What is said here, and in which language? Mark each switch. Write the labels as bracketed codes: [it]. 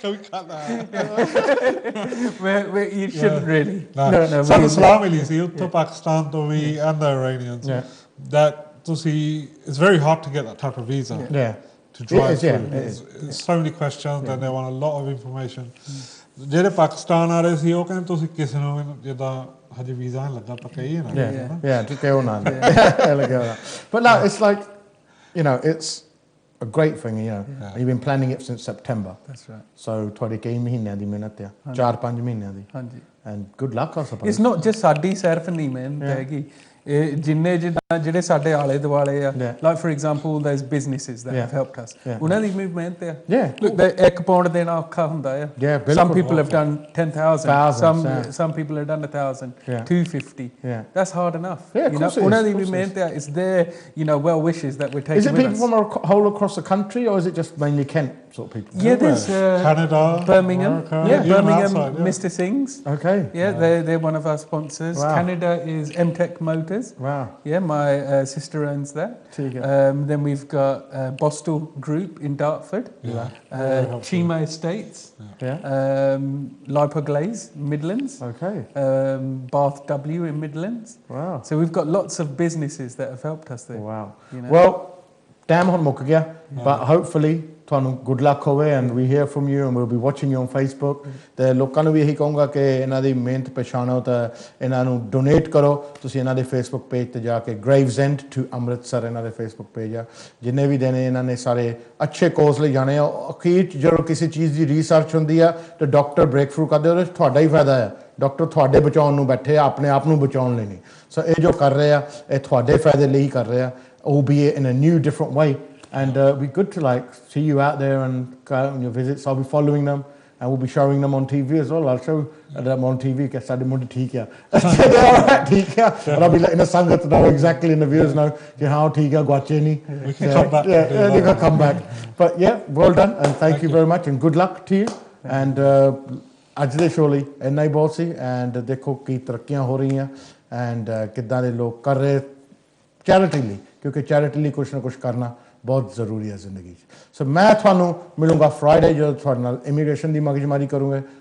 [en] Can we cut that out? You shouldn't really. No. [pa] ਸਾਨੂੰ ਸਲਾਹ ਮਿਲੀ ਸੀ ਉੱਥੋਂ ਪਾਕਿਸਤਾਨ ਤੋਂ ਵੀ [en] and the Iranians that it's very hard to get that type of visa to drive through. There's so many questions and they want a lot of information. [pa] ਜਿਹੜੇ ਪਾਕਿਸਤਾਨ ਆ ਰਹੇ ਸੀ ਉਹ ਕਹਿੰਦੇ ਤੁਸੀਂ ਕਿਸੇ ਨੂੰ ਜਿੱਦਾਂ ਹਜੇ ਵੀਜ਼ਾ ਨਹੀਂ ਲੱਗਾ ਪੱਕਾ ਹੀ ਹੈ ਨਾ [en] But no, it's like, you know, it's a great thing, you know. You've been planning it since September. That's right. So [pa] ਤੁਹਾਡੇ ਕਈ ਮਹੀਨਿਆਂ ਦੀ ਮਿਹਨਤ ਆ 4-5 ਮਹੀਨਿਆਂ ਦੀ. ਹਾਂਜੀ. [en] And good luck, I suppose. It's not just [pa] ਸਾਡੀ ਸਿਰਫ ਨਹੀਂ ਮਿਹਨਤ ਹੈਗੀ ਜਿੰਨੇ ਜਿਹੜੇ ਸਾਡੇ ਆਲੇ ਦੁਆਲੇ ਆ [en] like for example those businesses that have helped us [pa] ਉਹਨਾਂ ਦੀ ਵੀ ਮਿਹਨਤ ਆ [en] look [pa] ਇੱਕ ਪਾਉਂਡ ਦੇਣਾ ਔਖਾ ਹੁੰਦਾ ਆ [en] some people have done 10,000 some people have done 1,000 250 that's hard enough you know [pa] ਉਹਨਾਂ ਦੀ ਵੀ ਮਿਹਨਤ ਆ [en] it's their you know well wishes that we're taking with us. Is it people from whole across the country or is it just mainly Kent sort of people? Yeah, there's Canada, Birmingham, America, Birmingham, Mr. Singh's. Okay. Yeah, they're one of our sponsors. Canada is MTech Motors. Wow. Yeah, my sister owns that. Then we've got Boston Group in Dartford. Cheema Estates. Lipoglaze, Midlands. Okay. Bath W in Midlands. Wow. So we've got lots of businesses that have helped us there. Wow. You know? Well, damn [pa] hon mukk gaya, [en] but hopefully [pa] ਤੁਹਾਨੂੰ [en] good luck [pa] ਹੋਵੇ [en] and we hear from you and we'll be watching you on Facebook. [pa] ਤੇ ਲੋਕਾਂ ਨੂੰ ਵੀ ਇਹੀ ਕਹੂੰਗਾ ਕਿ ਇਹਨਾਂ ਦੀ ਮਿਹਨਤ ਪਛਾਣੋ ਤਾਂ ਇਹਨਾਂ ਨੂੰ ਡੋਨੇਟ ਕਰੋ ਤੁਸੀਂ ਇਹਨਾਂ ਦੇ Facebook ਪੇਜ ਤੇ ਜਾ ਕੇ Gravesend to Amritsar ਇਹਨਾਂ ਦੇ Facebook ਪੇਜ ਆ ਜਿੰਨੇ ਵੀ ਦੇਣੇ ਇਹਨਾਂ ਨੇ ਸਾਰੇ ਅੱਛੇ ਕੋਰਸ ਲਈ ਜਾਣੇ ਆ ਅਖੀਰ ਜਦੋਂ ਕਿਸੇ ਚੀਜ਼ ਦੀ ਰਿਸਰਚ ਹੁੰਦੀ ਆ ਤੇ ਡਾਕਟਰ ਬ੍ਰੇਕ ਥਰੂ ਕਰਦੇ ਉਹਦੇ ਤੁਹਾਡਾ ਹੀ ਫਾਇਦਾ ਆ ਡਾਕਟਰ ਤੁਹਾਡੇ ਬਚਾਉਣ ਨੂੰ ਬੈਠੇ ਆ ਆਪਣੇ ਆਪ ਨੂੰ ਬਚਾਉਣ ਲਈ ਨਹੀਂ ਸੋ ਇਹ ਜੋ ਕਰ ਰਹੇ ਆ ਇਹ ਤੁਹਾਡੇ ਫਾਇਦੇ ਲਈ ਕਰ ਰਹੇ ਆ [en] albeit in a new different way. And it'd be good to see you out there and go out on your visits. I'll be following them and we'll be showing them on TV as well. I'll show them on TV. And I'll be letting the Sangat know exactly and the viewers know how Tiga Guacheni. We can come back. You can come back. But well done and thank you very much and good luck to you. And [pa] ਅੱਜ ਦੇ show ਲਈ ਇੰਨਾ ਹੀ ਬਹੁਤ ਸੀ and ਦੇਖੋ ਕੀ ਤਰੱਕੀਆਂ ਹੋ ਰਹੀਆਂ and ਕਿੱਦਾਂ ਦੇ ਲੋਕ ਕਰ ਰਹੇ ਚੈਰਿਟੀ ਲਈ, ਕਿਉਂਕਿ ਚੈਰਿਟੀ ਲਈ ਕੁਛ ਨਾ ਕੁਛ ਕਰਨਾ ਬਹੁਤ ਜ਼ਰੂਰੀ ਹੈ ਜ਼ਿੰਦਗੀ 'ਚ। ਸੋ ਮੈਂ ਤੁਹਾਨੂੰ ਮਿਲੂੰਗਾ ਫਰਾਈਡੇ ਜਦੋਂ ਤੁਹਾਡੇ ਨਾਲ ਇਮੀਗ੍ਰੇਸ਼ਨ ਦੀ ਮਗਜਮਾਰੀ ਕਰੂੰਗੇ।